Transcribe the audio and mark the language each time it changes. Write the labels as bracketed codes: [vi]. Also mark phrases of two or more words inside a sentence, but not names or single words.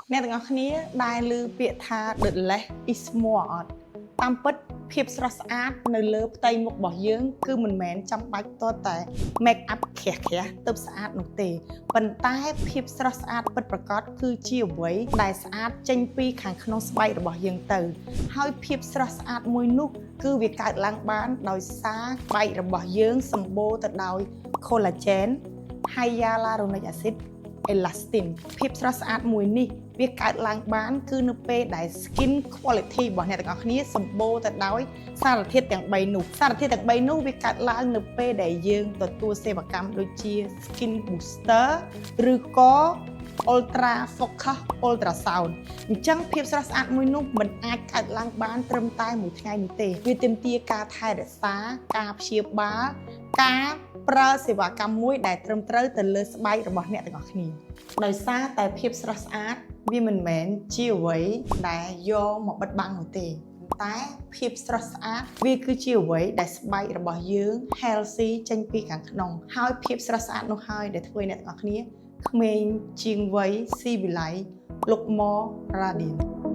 [km] អ្នកទាំងអស់គ្នាដែលឮពាក្យថា [en] the less is more [km] អត់តាមពិតភាពស្រស់ស្អាតនៅលើផ្ទៃមុខរបស់យើងគឺមិនមែនចាំបាច់ទាល់តែ [en] make up [km] ក្រាស់ៗទៅស្អាតនោះទេប៉ុន្តែភាពស្រស់ស្អាតពិតប្រាកដគឺជាអ្វីដែលស្អាតចេញពីខាងក្នុងស្បែករបស់ យើងទៅហើយភាពស្រស់ស្អាតមួយនោះគឺវាកើតឡើងបានដោយសារស្បែករបស់យើងសម្បូរទៅដោយ [en] collagen hyaluronic acid elastin [km] ភាពស្រស់ស្អាតមួយនេះវាកើតឡើងបានគឺនៅពេលដែល [en] skin quality [km] របស់ អ្នកទាំងអស់គ្នាសម្បូរទៅដោយសារធាតុទាំង3នោះសារធាតុទាំង3នោះវាកើតឡើងនៅពេលដែលយើងទទួលសេវាកម្មដូចជា [en] skin booster [km] ឬ ក៏ [en] ultra focus ultrasound [km] អញ្ចឹងភាពស្រស់ស្អាតមួយនោះមិនអាចកើតឡើងបានត្រឹមតែមួយថ្ងៃនេះទេវាទាម ទារការថែរក្សាការព្យាបាលការប្រើសេវាកម្មមួយដែលត្រឹមត្រូវទៅលើស្បែករបស់អ្នកទាំងអស់គ្នាដោយសារតែភាពស្រស់ស្អាតវាមិនមែនជាអ្វីដែលយកមកបិទបាំងនោះទេតែភាពស្រស់ស្អាតវាគឺជាអ្វីដែលស្បែករបស់យើង healthy ចេញពីខាងក្នុងហើយភាពស្រស់ស្អាតនោះហើយដែលធ្វើឲ្យអ្នកទាំងអស់គ្នាក្មេងជាងវ័យស៊ីវិល័យ [en] look more radiant